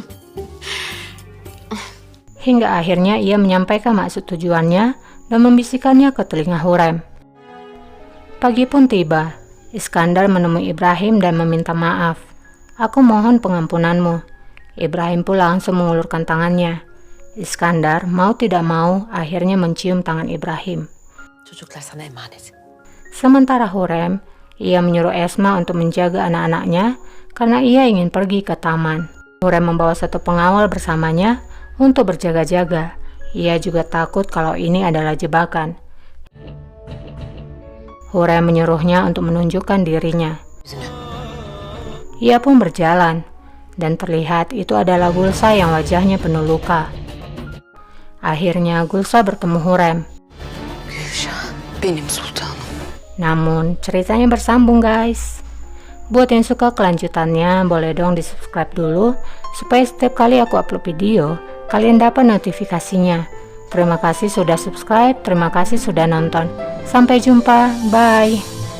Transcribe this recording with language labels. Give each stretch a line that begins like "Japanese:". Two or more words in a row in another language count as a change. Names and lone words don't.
Indonesian: Hingga akhirnya ia menyampaikan maksud tujuannya dan membisikkannya ke telinga Hurrem. Pagi pun tiba. Iskandar menemui Ibrahim dan meminta maaf. "Aku mohon pengampunanmu." Ibrahim pun langsung mengulurkan tangannya. Iskandar mau tidak mau akhirnya mencium tangan Ibrahim.
Turkish: Çocuklar sana emanet.
Indonesian: Sementara Hurrem, ia menyuruh Esma untuk menjaga anak-anaknya karena ia ingin pergi ke taman. Hurrem membawa satu pengawal bersamanya untuk berjaga-jaga. Ia juga takut kalau ini adalah jebakan. Hurem menyuruhnya untuk menunjukkan dirinya.
Turkish: Yüzünü.
Indonesian: Ia pun berjalan, dan terlihat itu adalah Gulsa yang wajahnya penuh luka. Akhirnya Gulsa bertemu Hurem.
Turkish: Gülşah benim sultanım.
Indonesian: Namun ceritanya bersambung guys. Buat yang suka kelanjutannya, boleh dong di subscribe dulu, supaya setiap kali aku upload video, kalian dapat notifikasinya. Terima kasih sudah subscribe, terima kasih sudah nonton. Sampai jumpa, bye.